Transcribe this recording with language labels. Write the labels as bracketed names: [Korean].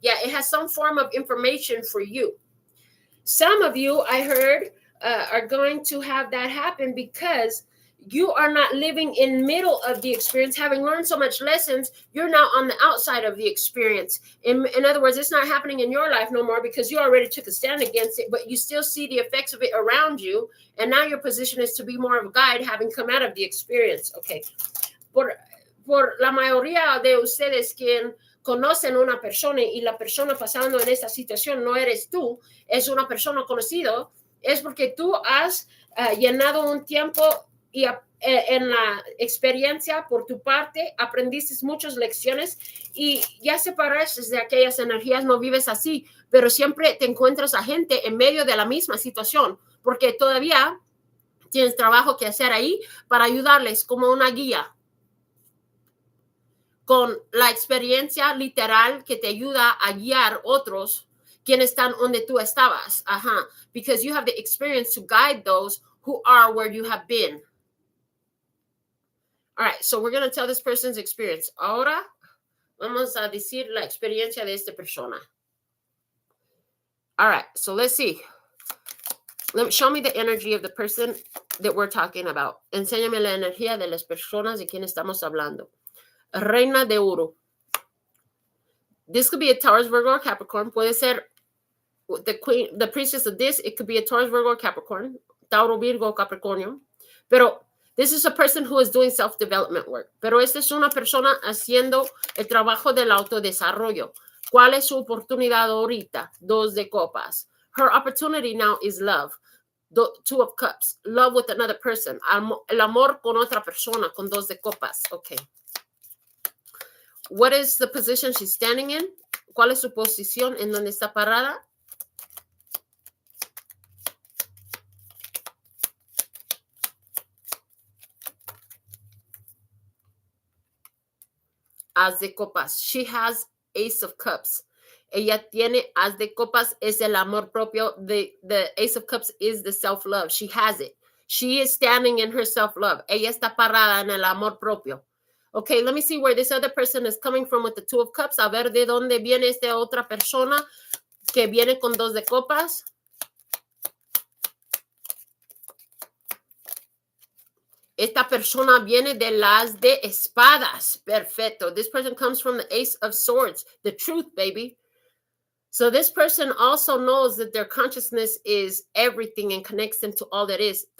[English] Yeah, it has some form of information for you. Some of you, I heard, are going to have that happen because you are not living in middle of the experience. Having learned so much lessons, you're now on the outside of the experience. In other words, it's not happening in your life no more because you already took a stand against it, but you still see the effects of it around you. And now your position is to be more of a guide, having come out of the experience. Okay. [Spanish] Por la mayoría de ustedes quien conocen una persona y la persona pasando en esta situación no eres tú, es una persona conocida, es porque tú has llenado un tiempo y en la experiencia por tu parte aprendiste muchas lecciones y ya separaste de aquellas energías, no vives así, pero siempre te encuentras a gente en medio de la misma situación, porque todavía tienes trabajo que hacer ahí para ayudarles como una guía, con la experiencia literal que te ayuda a guiar otros quienes están donde tú estabas. Ajá. [English] Because you have the experience to guide those who are where you have been. All right, so we're going to tell this person's experience. [Spanish] Ahora vamos a decir la experiencia de esta persona. [English] All right, so let's see. Show me the energy of the person that we're talking about. [Spanish] Enséñame la energía de las personas de quien estamos hablando. Reina de Oro. [English] This could be a Taurus, Virgo, or Capricorn. [Spanish] Puede ser [English] the queen, the priestess of this. It could be a Taurus, Virgo, or Capricorn. [Spanish] Tauro, Virgo, Capricornio. Pero [English] This is a person who is doing self-development work. [Spanish] Pero esta es una persona haciendo el trabajo del autodesarrollo. ¿Cuál es su oportunidad ahorita? 2 de copas. [English] Her opportunity now is love. 2 of cups. Love with another person. [Spanish] El amor con otra persona, con 2 de copas. [English] Okay. What is the position she's standing in? [Spanish] ¿Cuál es su posición en donde está parada? As de copas. [English] She has Ace of Cups. [Spanish] Ella tiene As de copas, es el amor propio. [English] The Ace of Cups is the self-love. She has it. She is standing in her self-love. [Spanish] Ella está parada en el amor propio. [English] Okay, let me see where this other person is coming from with the 2 of Cups. [Spanish] A ver de dónde viene esta otra persona que viene con 2 de copas. Esta persona viene de las de espadas. Perfecto. [English] This person comes from the Ace of Swords. The truth, baby. So this person also knows that their consciousness is everything and connects them to all that is.